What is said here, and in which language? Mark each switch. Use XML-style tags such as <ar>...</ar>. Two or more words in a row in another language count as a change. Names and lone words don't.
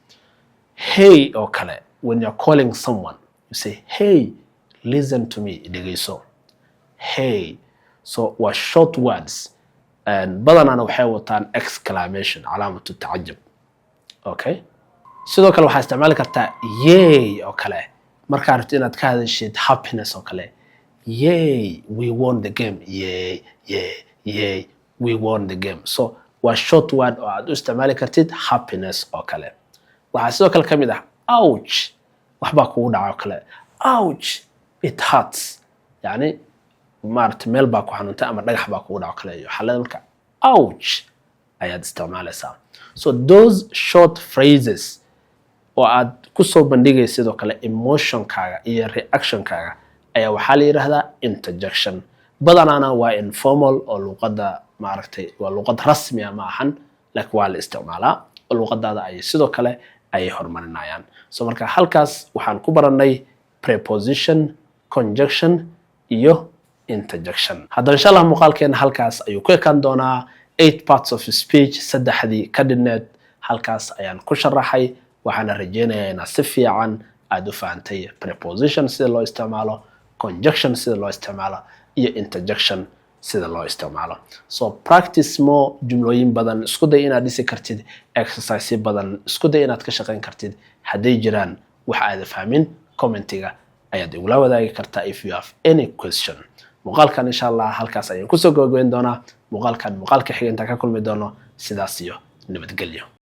<so>hey oo kale</so> <en>when you're calling someone you say hey listen to me</en> <so>dhegeyso hey so waa</so> <en>short words</en> <so>badanaana waxay wataan exclamation calaamatu tacajub okay sidoo kale waxaa isticmaali kartaa yay oo kale markaa rabto inaad ka hadashid happiness oo kale</so> <en>yay we won the game yay we won the game</en> <so>so waa</so> <en>short word</en> <so>oo aad u isticmaali kartid happiness oo kale waxaa sidoo kale ka mid ah ouch waxbaa kugu dhaca oo kale</so> <en>ouch it hurts</en> <so>yani maarta meel baa ku xanuuntay ama dhagax baa kugu dhaco kale iyo xaalada marka ouch ayaad isticmaalaysaa</so> <en>so those short phrases</en> <so>oo aad ku soo bandhigaysid sidoo kale emotionkaaga iyo reactionkaaga ayaa waxaa la yiraahdaa interjection badanaana waa informal oo luqadda maaragtay waa luqad rasmi ah ma ahan laakiin waa la isticmaalaa luqadaada ay sidoo kale ay horumarinayaan so marka halkaas waxaan ku baranay preposition conjunction iyo interjection haddaba</so> <ar>إن شاء الله</ar> <so>muuqaalkeena halkaas ayuu ku ekaan doonaa 8</so> <en>parts of speech</en> <so>saddexdii ka dhigneed halkaas ayaan ku sharaxay waxaana rajeynayaa inaad si fiican aad u fahantay preposition sida loo isticmaalo conjunction sida loo isticmaalo iyo interjection sida loo isticmaalo</so> <en>so practice more</en> <so>jumlooyin badan isku day inaad dhisi kartid exercise badan isku day inaad ka shaqeyn kartid haday jiraan wax aad fahmin commentiga ayaad igula wadaagi kartaa</so> <en>if you have any question</en> <so>muuqaalkan</so> <ar>إن شاء الله</ar> <so>halkaas ayaan ku soo gabagabeyn doonaa muuqaalkan muuqaalka xigeenta ka kulmi doono sidaas iyo nabadgelyo</so>